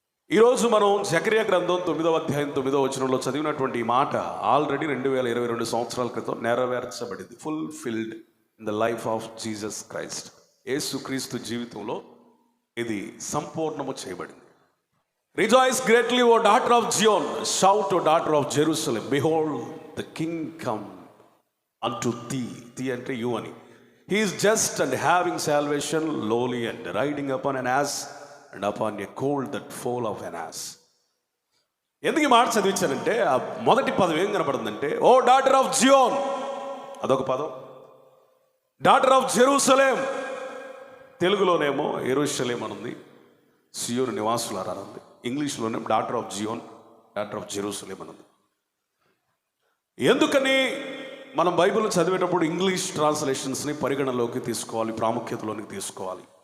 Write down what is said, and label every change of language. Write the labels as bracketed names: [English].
[Telugu] ఈరోజు మనం జకర్యా గ్రంథం 9వ అధ్యాయం 9వ వచనంలో చదివినటువంటి ఈ మాట ఆల్రెడీ 2022 సంవత్సరాల క్రితం నెరవేర్చబడింది. [English] Fulfilled in the life of Jesus Christ. [Telugu] యేసు క్రీస్తు జీవితంలో ఇది సంపూర్ణము చేయబడింది. [English] Rejoice greatly, O daughter of Zion. Shout, O daughter of Jerusalem. Behold, the king come unto thee. Thee [Telugu] ante [English] you ani. He is just and having salvation, lowly and riding upon an ass and upon a colt that foal of an ass. [Telugu] ఎందుకు ఈ మాట చదివించానంటే, ఆ మొదటి పదం ఏం కనపడుతుందంటే, [English] O daughter of Zion [Telugu] అదొక పదం, daughter of Jerusalem తెలుగులోనేమో యెరూషలేం అనుంది, సియోను నివాసులారా అనుంది. ఇంగ్లీష్లోనే daughter of zoon, daughter of Jerusalem అనుంది. ఎందుకని మనం బైబిల్ చదివేటప్పుడు ఇంగ్లీష్ ట్రాన్స్లేషన్స్ని పరిగణలోకి తీసుకోవాలి, ప్రాముఖ్యతలోనికి తీసుకోవాలి.